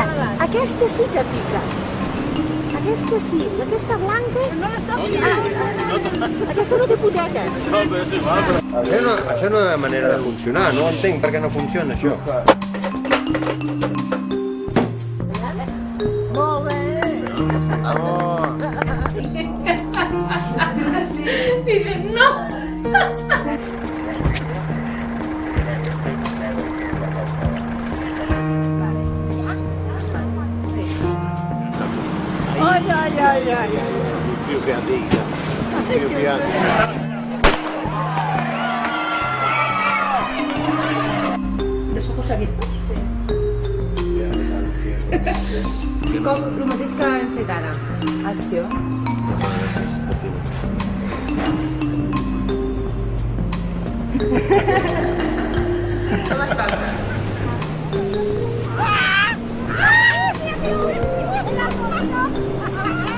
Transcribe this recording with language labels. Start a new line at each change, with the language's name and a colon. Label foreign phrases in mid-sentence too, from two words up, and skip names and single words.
Catalan: Mira, aquesta sí que pica. Aquesta sí, aquesta blanca... No l'està aquesta no té potetes. Això no és manera de funcionar, no entenc per què no funciona això. Molt bé.
Italian: Dice, no. Ai. Più che antica, più che antica.
Spanish: Los ojos abiertos.
Catalan: I com el mateix que hem fet ara. Acció. Com es passa? Ah!